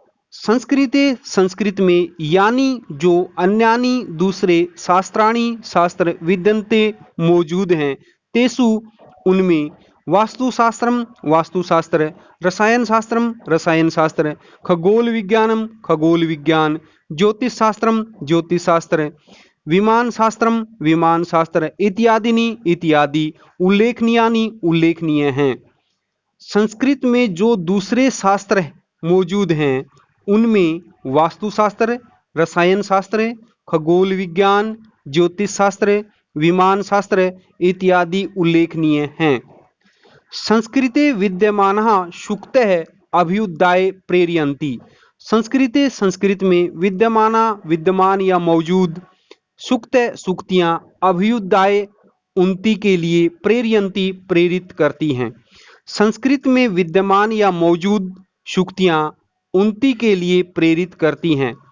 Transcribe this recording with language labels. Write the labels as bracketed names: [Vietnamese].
[Hindi] संस्कृत में यानी जो [Sanskrit] अन्यानि [Hindi] दूसरे शास्त्र [Sanskrit] विद्यन्ते [Hindi] मौजूद हैं, [Sanskrit] तेषु [Hindi] उनमें वास्तुशास्त्र, रसायन शास्त्र, खगोल विज्ञान, ज्योतिष शास्त्र, विमान शास्त्र इत्यादि उल्लेखनीय हैं। संस्कृत में जो दूसरे शास्त्र मौजूद हैं उनमें वास्तुशास्त्र, रसायन शास्त्र, खगोल विज्ञान, ज्योतिष शास्त्र, विमान शास्त्र इत्यादि उल्लेखनीय हैं। [Sanskrit] संस्कृते विद्यमानः सूक्तः अभ्युदय प्रेरयन्ति। [Hindi] संस्कृत में विद्यमान या मौजूद सूक्तियाँ अभ्युदय उन्नति के लिए प्रेरित करती हैं। संस्कृत में विद्यमान या मौजूद सूक्तियाँ उन्नति के लिए प्रेरित करती हैं।